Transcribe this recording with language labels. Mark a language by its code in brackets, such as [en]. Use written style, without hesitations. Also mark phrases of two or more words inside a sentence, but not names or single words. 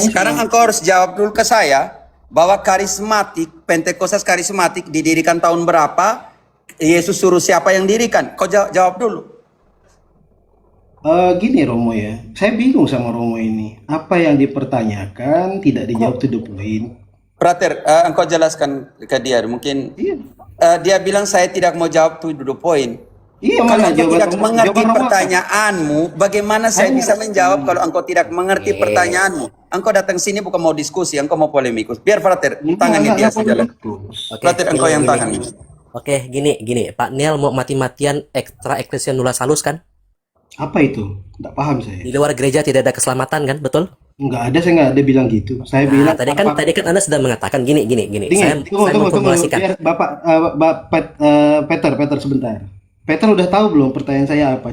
[id] Sekarang engkau harus jawab dulu ke saya bahwa karismatik, Pentekostas karismatik didirikan tahun berapa? Yesus suruh siapa yang dirikan? Kau jawab dulu. Gini Romo ya, saya bingung sama Romo ini. Apa yang dipertanyakan tidak dijawab [en] to the point. [id] Prater, engkau jelaskan ke dia. Mungkin Iya. dia bilang saya tidak mau jawab [en] to the point. [id] Iya, Kalau mana engkau jawaban tidak Romo? mengerti Jawaban Romo apa? pertanyaanmu, bagaimana saya bisa menjawab kalau engkau tidak mengerti pertanyaanmu? Engkau datang sini bukan mau diskusi, engkau mau polemikus. Biar Frater, tangani dia saja. Frater, engkau yang tangani. Oke, gini, Pak Niel mau mati-matian [la] extra ecclesia nulla salus [id] kan? Apa itu? Nggak paham saya. Di luar gereja tidak ada keselamatan kan, betul? Nggak ada, saya nggak ada bilang gitu. Saya bilang Tadi kan Anda sudah mengatakan gini. Saya tunggu. memformulasikan. Biar Peter sebentar. Peter udah tahu belum pertanyaan saya apa?